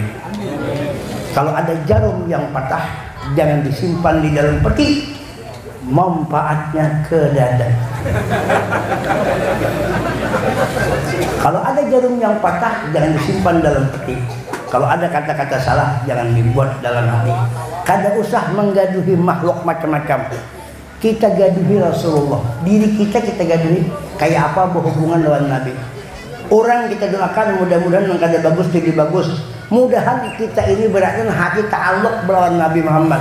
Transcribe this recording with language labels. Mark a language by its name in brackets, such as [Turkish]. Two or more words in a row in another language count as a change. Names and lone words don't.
[Indonesian] Kalau ada jarum yang patah, jangan disimpan di dalam peti. Manfaatnya ke dada. Kalau ada jarum yang patah, jangan disimpan dalam peti. Kalau ada kata-kata salah, jangan dibuat dalam hati. [Banjar] Kada usah menggaduhi makhluk macam-macam. Kita gaduhi Rasulullah. Diri kita gaduhi. Kayak apa berhubungan dengan Nabi. Orang kita doakan mudah-mudahan yang kada bagus jadi bagus. Mudahan kita ini berarti hati ta'alluq melawan Nabi Muhammad.